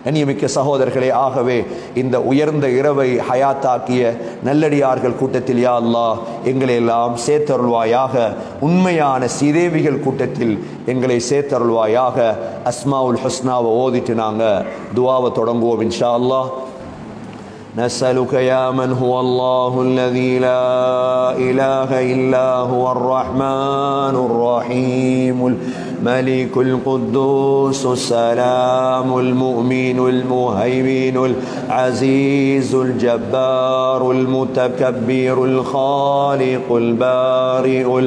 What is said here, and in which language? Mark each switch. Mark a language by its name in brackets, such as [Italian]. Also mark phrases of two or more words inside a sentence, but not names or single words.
[Tamil] கண்ணியமிக்க சகோதரர்களே, ஆகவே இந்த உயர்ந்த இரவை ஹயாத்தாக்கிய நல்லடியார்கள் கூட்டத்தில் [Arabic] يا الله [Tamil] எங்களை எல்லாம் சேர்த்தருள்வாயாக. உண்மையான சீதேவிகள் கூட்டத்தில் எங்களை சேர்த்தருள்வாயாக. அஸ்மாவுல் ஹுஸ்னாவை ஓதிட்டு நாங்கள் துவாவை தொடங்குவோம் [Arabic] إن شاء الله. نسألك يا من هو الله الذي لا إله إلا هو الرحمن الرحيم الملك القدوس السلام المؤمن المهيمن العزيز الجبار المتكبر الخالق البارئ